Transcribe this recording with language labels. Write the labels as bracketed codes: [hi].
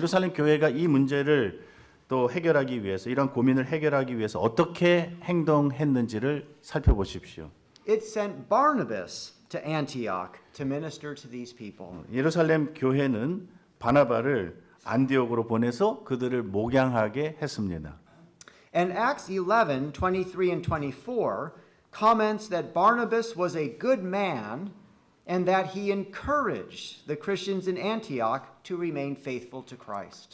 [ko] 예루살렘 교회가 이 문제를 또 해결하기 위해서 이런 고민을 해결하기 위해서 어떻게 행동했는지를 살펴보십시오. [en] It sent Barnabas to Antioch to minister to these people. [ko] 예루살렘 교회는 바나바를 안디옥으로 보내서 그들을 목양하게 했습니다. [en] And Acts 11, 23 and 24 comments that Barnabas was a good man and that he encouraged the Christians in Antioch to remain faithful to Christ.